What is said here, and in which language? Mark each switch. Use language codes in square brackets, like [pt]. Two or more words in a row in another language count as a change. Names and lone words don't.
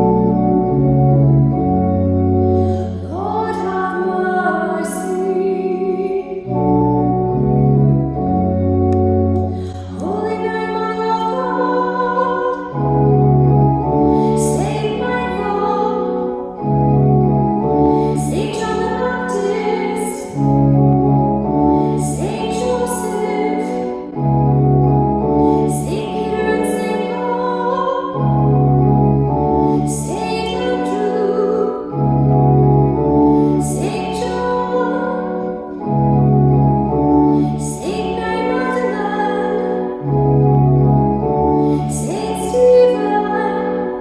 [en] Lord, have mercy. Holy name of God, save my God, Saint John the Baptist, Saint Joseph, Saint Peter and Saint Paul, Saint Andrew, Saint John, Saint Mary Magdalene, Saint Stephen,